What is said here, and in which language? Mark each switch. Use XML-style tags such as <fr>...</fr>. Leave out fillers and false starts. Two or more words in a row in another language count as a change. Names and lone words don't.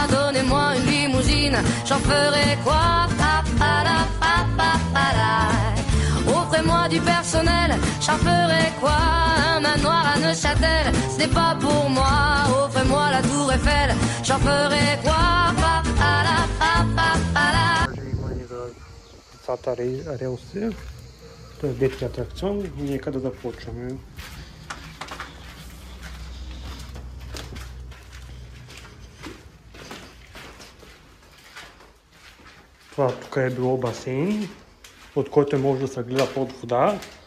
<fr>Donnez-moi une limousine, j'en ferai quoi? Offrez-moi du personnel, j'en ferai quoi? Un manoir à Neuchâtel, ce n'est pas pour moi. Offrez-moi la tour Eiffel, j'en ferai quoi?</fr> <bg>Децата релси. Това е детски атракцион и нека да започваме. Това тук е било басейн, от който може да се гледа под вода.</bg>